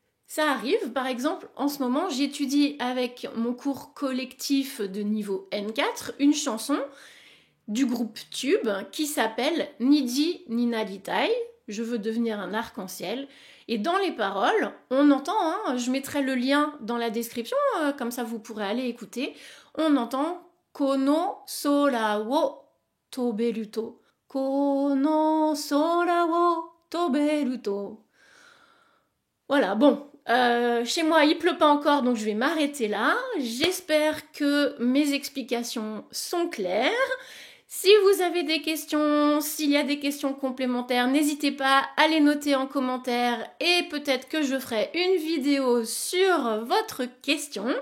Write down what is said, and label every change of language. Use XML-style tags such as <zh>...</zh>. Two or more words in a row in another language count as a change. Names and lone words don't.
<fr>Ça arrive, par exemple, en ce moment, j'étudie avec mon cours collectif de niveau N4 une chanson du groupe Tube qui s'appelle Niji Ninaritai, je veux devenir un arc-en-ciel. Et dans les paroles, on entend, hein, je mettrai le lien dans la description, comme ça vous pourrez aller écouter, on entend</fr> <ja>この空を飛べると. この空を飛べると.</ja> <fr>Voilà, bon, chez moi il pleut pas encore donc je vais m'arrêter là. J'espère que mes explications sont claires. Si vous avez des questions, s'il y a des questions complémentaires, n'hésitez pas à les noter en commentaire et peut-être que je ferai une vidéo sur votre question.</fr>